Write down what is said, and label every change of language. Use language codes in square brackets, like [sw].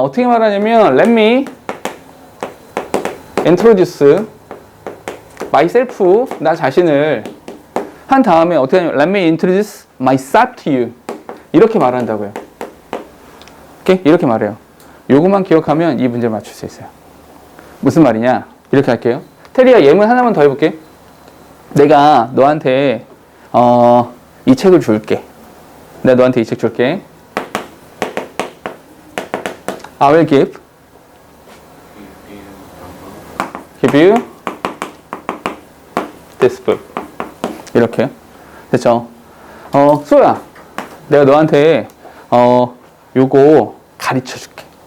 [ko] 어떻게 말하냐면, [en] let me introduce myself, [ko] 나 자신을 한 다음에 어떻게 하냐면, [en] let me introduce myself to you. [ko] 이렇게 말한다고요. 오케이? 이렇게 말해요. 요것만 기억하면 이 문제를 맞출 수 있어요. 무슨 말이냐? 이렇게 할게요. 테리야, 예문 하나만 더 해볼게. 내가 너한테 이 책을 줄게. 내가 너한테 이 책 줄게. [en] I will give you this book. [ko] 이렇게요. 됐죠? 수호야, 내가 너한테 요거 가르쳐 줄게.